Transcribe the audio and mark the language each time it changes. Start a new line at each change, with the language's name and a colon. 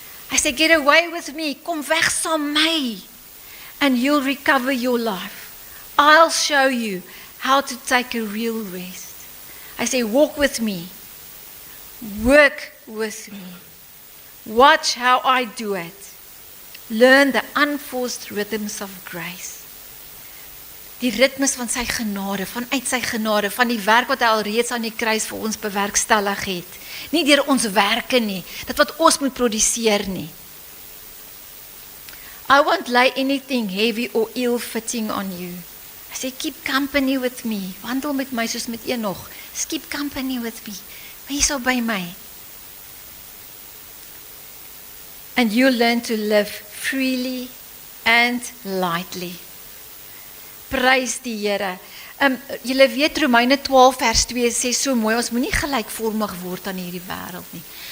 Afrikaans: Hy sê,
English: get away with me,
Afrikaans: kom weg saam my,
English: and you'll recover your life. I'll show you how to take a real rest.
Afrikaans: Hy sê,
English: walk with me, work with me, watch how I do it, learn the unforced rhythms of grace.
Afrikaans: Die ritmes van sy genade, vanuit sy genade, van die werk wat hy alreeds aan die kruis vir ons bewerkstellig het. Nie deur ons werke nie, dit wat ons moet produseer nie.
English: I won't lay anything heavy or ill-fitting on you.
Afrikaans: Hy sê,
English: keep company with me,
Afrikaans: wandel met my soos met Enoch, keep company with me, wees al by my.
English: And you'll learn to live freely and lightly.
Afrikaans: Prys die Here. Julle weet Romeine 12 vers 2 sê so mooi, ons moenie gelykvormig word aan hierdie wêreld nie.